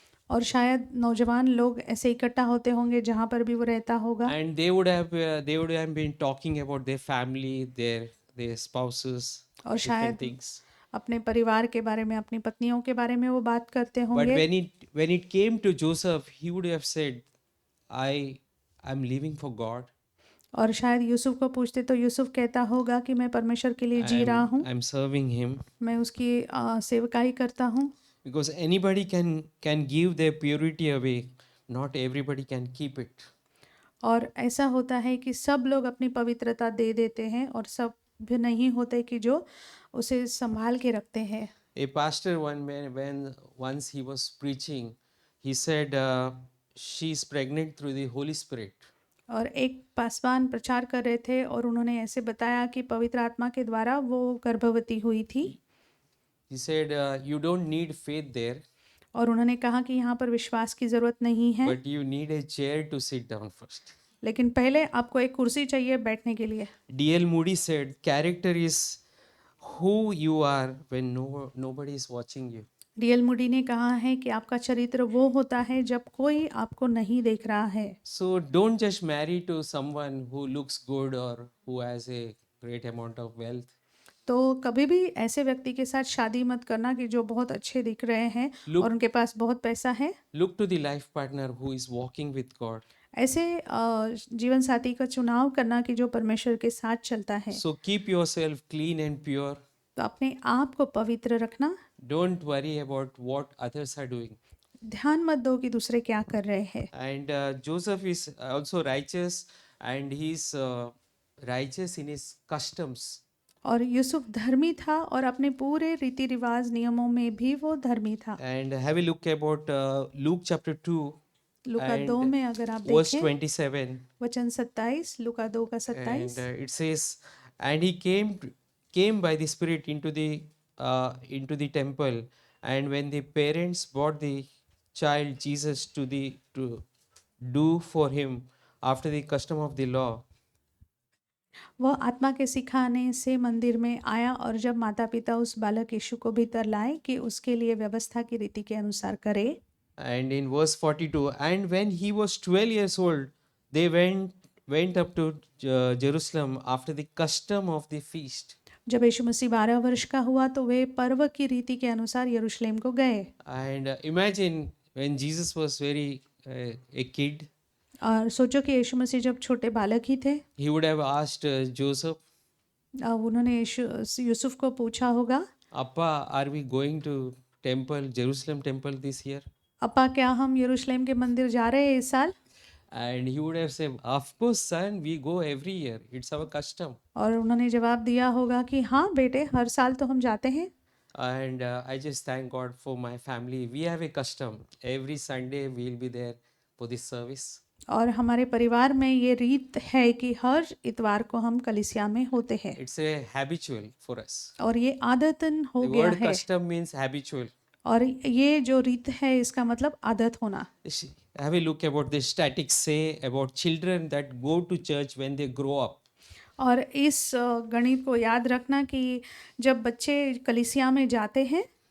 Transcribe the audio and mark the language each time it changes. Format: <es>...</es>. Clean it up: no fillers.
<hi>और शायद नौजवान लोग ऐसे इकट्ठा होते होंगे जहाँ पर भी वो रहता होगा।</hi> <en>and they would have been talking about their family, their spouses,</en> <hi>और</hi> <en>different</en> <hi>शायद</hi> <en>things.</en> <hi>अपने परिवार के बारे में, अपनी पत्नियों के बारे में वो बात करते</hi> <en>But</en> <hi>होंगे।</hi> <en>when it came to Joseph, he would have said, I'm living for God.</en> <hi>और शायद यूसुफ को पूछते तो यूसुफ कहता होगा कि मैं परमेश्वर के लिए जी रहा हूँ,</hi> <en>I'm serving him.</en> <hi>मैं उसकी सेवकाई करता हूँ।</hi> <en>Because anybody can give their purity away, not everybody can keep it.</en> <hi>और ऐसा होता है कि सब लोग अपनी पवित्रता दे देते हैं और सब भी नहीं होते कि जो उसे संभाल के रखते हैं।</hi> <en>A pastor when once he was preaching, he said she is pregnant through the Holy Spirit.</en> <hi>और एक पासवान प्रचार कर रहे थे और उन्होंने ऐसे बताया कि पवित्र आत्मा के द्वारा वो गर्भवती हुई थी।</hi> <en>He said you don't need faith there,</en> <hi>और उन्होंने कहा कि यहाँ पर विश्वास की ज़रूरत नहीं है,</hi> <en>but you need a chair to sit down first.</en> <hi>लेकिन पहले आपको एक कुर्सी चाहिए बैठने के लिए।</hi> <en>D.L. Moody said, character is who you are when nobody is watching you.</en> <hi>DL Moody ने कहा है कि आपका चरित्र वो होता है जब कोई आपको नहीं देख रहा है।</hi> <en>So don't just marry to someone who looks good or who has a great amount of wealth.</en> <hi>तो कभी भी ऐसे व्यक्ति के साथ शादी मत करना कि जो बहुत अच्छे दिख रहे हैं और उनके पास बहुत पैसा है।</hi> <en>Look to the life partner who is walking with God.</en> <hi>ऐसे जीवन साथी का चुनाव करना कि जो परमेश्वर के साथ चलता है।</hi> <en>So keep yourself clean and pure.</en> <hi>तो अपने आप को पवित्र रखना।</hi> <en>Don't worry about what others are doing.</en> <hi>ध्यान मत दो कि दूसरे क्या कर रहे हैं।</hi> <en>And Joseph is also righteous, and he's righteous in his customs.</en> <hi>और यूसुफ धर्मी था और अपने पूरे रीति रिवाज नियमों में भी वो धर्मी था।</hi> <en>And have a look about Luke chapter 2,</en> <hi>लूका 2 में अगर आप</hi> <en>verse</en> <hi>देखें</hi> <en>27.</en> <hi>वचन 27, लूका 2 का 27।</hi> <en>And it says, and he came by the Spirit into the temple, and when the parents brought the child Jesus to do for him after the custom of the law,</en> <hi>वह आत्मा के सिखाने से मंदिर में आया और जब माता पिता उस बालक यीशु को भीतर लाए कि उसके लिए व्यवस्था की रीति के अनुसार करे।</hi> <en>And in verse 42, and when he was 12 years old, they went up to Jerusalem after the custom of the feast.</en> <hi>जब यीशु मसीह 12 वर्ष का हुआ तो वे पर्व की रीति के अनुसार यरूशलेम को गए।</hi> <en>And imagine when Jesus was very a kid,</en> <hi>और सोचो कि यीशु मसीह जब छोटे बालक ही थे,</hi> <en>he would have asked Joseph,</en> <hi>उन्होंने यूसुफ को पूछा होगा,</hi> <en>Appa, are we going to temple, Jerusalem temple this year?</en> <hi>अपा क्या हम यरूशलेम के मंदिर जा रहे हैं इस साल?</hi> <en>And he would have said, of course, son, we go every year. It's our custom.</en> <hi>और उन्होंने जवाब दिया होगा कि हाँ बेटे, हर साल तो हम जाते हैं।</hi> <en>And I just thank God for my family. We have a custom. Every Sunday we'll be there for this service.</en> <hi>और हमारे परिवार में ये रीत है कि हर इतवार को हम कलीसिया में होते हैं</hi> <en>It's a habitual for us.</en> <hi>और ये आदतन हो</hi> <en>The</en> <hi>गया</hi> <en>word</en> <hi>है।</hi> <en>custom means habitual.</en> <hi>और ये जो रीत है इसका मतलब आदत होना।</hi> <en>Have a look about the statistics say about children that go to church when they grow up.</en> <hi>और इस गणित को याद रखना कि जब बच्चे कलीसिया में जाते हैं,</hi>